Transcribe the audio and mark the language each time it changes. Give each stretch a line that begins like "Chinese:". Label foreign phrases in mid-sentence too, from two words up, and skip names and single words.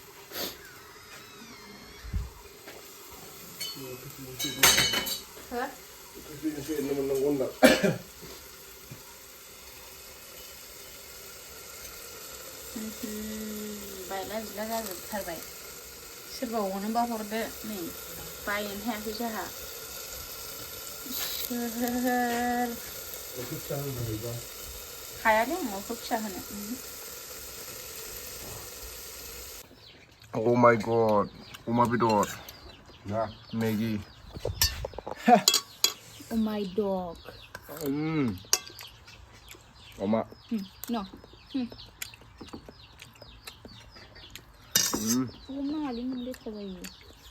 Bodo: बायला जिला जाजोबथारबाय सोरबा अनोबा हरदो नै बायनो हायाखै जोंहा सोर हायालै अमाखौ फिसा होनो
English: Oh my god
Bodo: अमा बेदर मेगि
English: Oh my dog
Bodo: अमा no अमा हालि मोनदे थाजायो